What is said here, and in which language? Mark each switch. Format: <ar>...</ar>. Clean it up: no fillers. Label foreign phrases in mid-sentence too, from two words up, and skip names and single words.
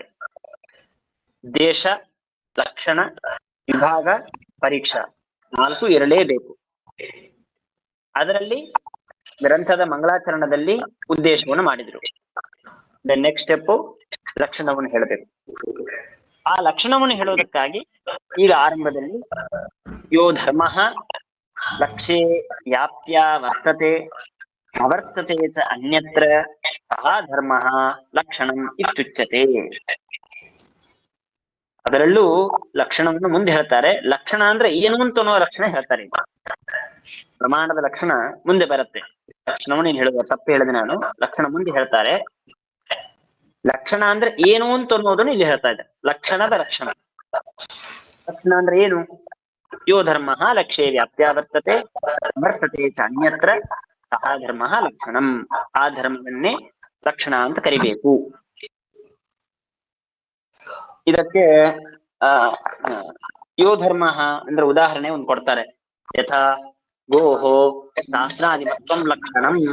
<kn>ದೇಶ, ಲಕ್ಷಣ, ವಿಭಾಗ, ಪರೀಕ್ಷಾ 4 ಇರಲೇಬೇಕು. ಅದರಲ್ಲಿ ಗ್ರಂಥದ ಮಂಗಳಾಚರಣದಲ್ಲಿ ಉದ್ದೇಶವನ್ನು ಮಾಡಿದ್ರು.</kn> <en>next step</en> <kn>ಲಕ್ಷಣವನ್ನು ಹೇಳಬೇಕು. ಆ ಲಕ್ಷಣವನ್ನು ಹೇಳೋದಕ್ಕಾಗಿ ಈಗ ಆರಂಭದಲ್ಲಿ</kn> <sa>ಯೋ ಧರ್ಮ ಲಕ್ಷ್ಯೇ ವ್ಯಾಪ್ತ್ಯ ವರ್ತತೆ ಅವರ್ತತೆ ಚ ಅನ್ಯತ್ರ ಸಹ ಧರ್ಮ ಲಕ್ಷಣಂ ಇತ್ಯುಚ್ಯತೆ.</sa> <kn>ಅದರಲ್ಲೂ ಲಕ್ಷಣವನ್ನು ಮುಂದೆ ಹೇಳ್ತಾರೆ. ಲಕ್ಷಣ ಅಂದ್ರೆ ಏನು ಅಂತ ಅನ್ನೋ ಲಕ್ಷಣ ಹೇಳ್ತಾರೆ. ಪ್ರಮಾಣದ ಲಕ್ಷಣ ಮುಂದೆ ಬರುತ್ತೆ. ಲಕ್ಷಣವನ್ನು ನೀನು ಹೇಳುವ ತಪ್ಪು ಹೇಳಿದೆ ನಾನು, ಲಕ್ಷಣ ಮುಂದೆ ಹೇಳ್ತಾರೆ. ಲಕ್ಷಣ ಅಂದ್ರೆ ಏನು ಅಂತ ಅನ್ನೋದನ್ನು ಇಲ್ಲಿ ಹೇಳ್ತಾ ಇದ್ದಾರೆ. ಲಕ್ಷಣದ ಲಕ್ಷಣ, ಲಕ್ಷಣ ಅಂದ್ರೆ ಏನು?</kn> <sa>ಯೋ ಧರ್ಮ ಲಕ್ಷ್ಯೇ ವ್ಯಾಪ್ತ್ಯ ವರ್ತತೆ ವರ್ತತೆ ಚ ಅನ್ಯತ್ರ ಸಹ ಧರ್ಮ ಲಕ್ಷಣಂ.</sa> <kn>ಆ ಧರ್ಮವನ್ನೇ ಲಕ್ಷಣ ಅಂತ ಕರಿಬೇಕು. ಇದಕ್ಕೆ ಯೋ ಧರ್ಮ ಅಂದ್ರೆ ಉದಾಹರಣೆ ಒಂದು ಕೊಡ್ತಾರೆ.</kn> <sa>ಯಥಾ ಗೋಹೋ ಶಾಸ್ತ್ರಾಧಿಮತ್ವಂ ಲಕ್ಷಣಂ.</sa>